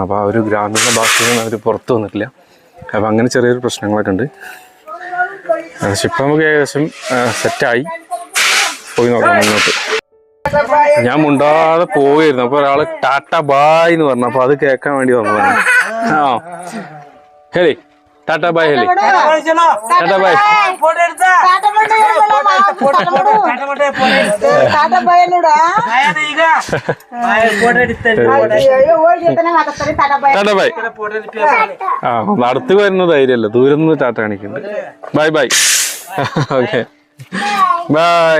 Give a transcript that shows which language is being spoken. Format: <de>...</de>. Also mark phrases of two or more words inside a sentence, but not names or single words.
<ml>അപ്പോൾ ആ ഒരു ഗ്രാമീണ ഭാഷയിൽ നിന്ന് അവർ പുറത്തു വന്നിട്ടില്ല. അപ്പോൾ അങ്ങനെ ചെറിയൊരു പ്രശ്നങ്ങളൊക്കെ ഉണ്ട്. പക്ഷെ ഇപ്പം നമുക്ക് ഏകദേശം സെറ്റായി. പോയി നോക്കാം മുന്നോട്ട്. ഞാൻ മുണ്ടാതെ പോവുകയായിരുന്നു. അപ്പോൾ ഒരാൾ ടാറ്റ ബായ് എന്ന് പറഞ്ഞു. അപ്പോൾ അത് കേൾക്കാൻ വേണ്ടി വന്നതാണ്.</ml> <kn>ಹೇಳಿ ಟಾಟಾ ಬಾಯ್, ಹೇಳಿ ಟಾಟಾ ಬಾಯ್.</kn> <ml>ടാറ്റ ബായ്. അടുത്ത് വരുന്ന ധൈര്യമല്ല, ദൂരം നിന്ന് ടാറ്റ കാണിക്കുന്നുണ്ട്.</ml> <en>Bye. Okay, bye.</en>